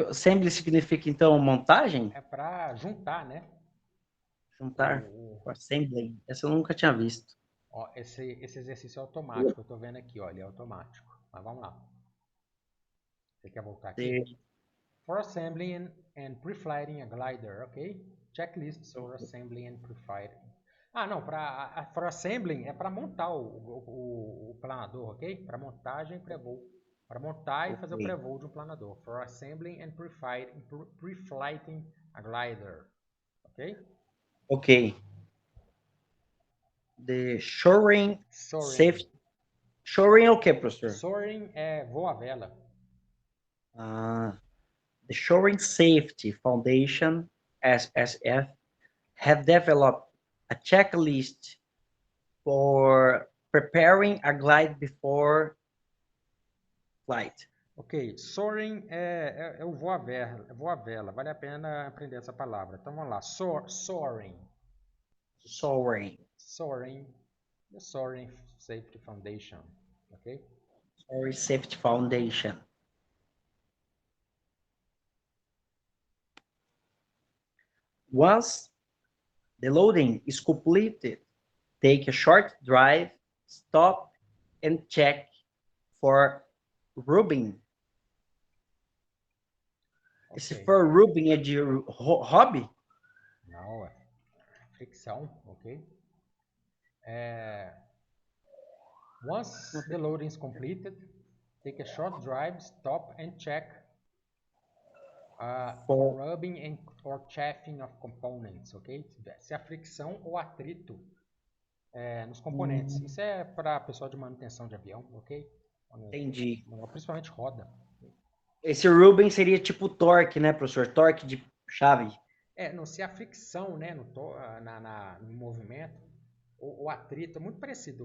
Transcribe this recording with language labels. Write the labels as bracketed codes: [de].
[pt] Assembly significa então montagem? É para juntar, né? Juntar. Assembling. Essa eu nunca tinha visto. Ó, esse exercício é automático. Eu tô vendo aqui, ó, ele é automático. Mas vamos lá. Você quer voltar aqui? [en] For assembling and pre-flighting a glider, ok? Checklists for assembling and pre-flighting. [pt] Ah, não, [en] for assembling [pt] é para montar o planador, ok? Para montagem e pré-voo. Para montar e fazer o pré-voo de um planador. [en] For assembling and pre-flighting a glider, ok? Ok. The shoring safety. [pt] Shoring é o que, professor? Soaring é voo à vela. [en] The Shoring Safety Foundation, SSF, have developed a checklist for preparing a glide before flight. [pt] Ok, soaring é o voo à vela, vale a pena aprender essa palavra. Então vamos lá, soaring. [en] Soaring. The Soaring Safety Foundation, ok? Soaring Safety Foundation. Once the loading is completed, take a short drive, stop and check for rubbing. Okay. [pt] Esse [en] for rubbing [pt] é de hobby? Não, é fricção, ok? [en] Once the loading is completed, take a short drive, stop and check for rubbing or chafing of components, ok? [pt] Se a fricção ou atrito nos componentes. Isso é para pessoal de manutenção de avião, ok? Entendi. Principalmente roda. Esse rubbing seria tipo torque, né, professor? Torque de chave. Não, se a fricção, né, no movimento, o atrito é muito parecido.